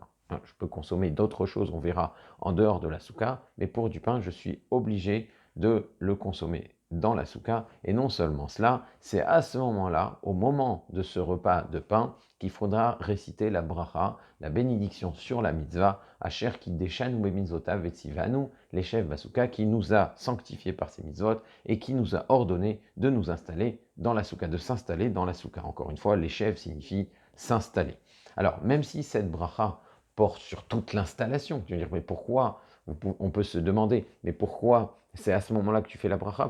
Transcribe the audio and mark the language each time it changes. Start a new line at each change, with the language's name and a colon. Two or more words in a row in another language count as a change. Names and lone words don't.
French: Je peux consommer d'autres choses, on verra, en dehors de la souka, mais pour du pain, je suis obligé de le consommer dans la souka. Et non seulement cela, c'est à ce moment-là, au moment de ce repas de pain, qu'il faudra réciter la bracha, la bénédiction sur la mitzvah,
Hebrew: אשר קדשנו במצוותיו וצונו,
French: les chefs Basuka, qui nous a sanctifiés par ces mitzvot et qui nous a ordonné de nous installer dans la souka, de s'installer dans la souka. Encore une fois, les chefs signifient s'installer. Alors, même si cette bracha porte sur toute l'installation, tu veux dire, mais pourquoi? On peut se demander, mais pourquoi c'est à ce moment-là que tu fais la bracha?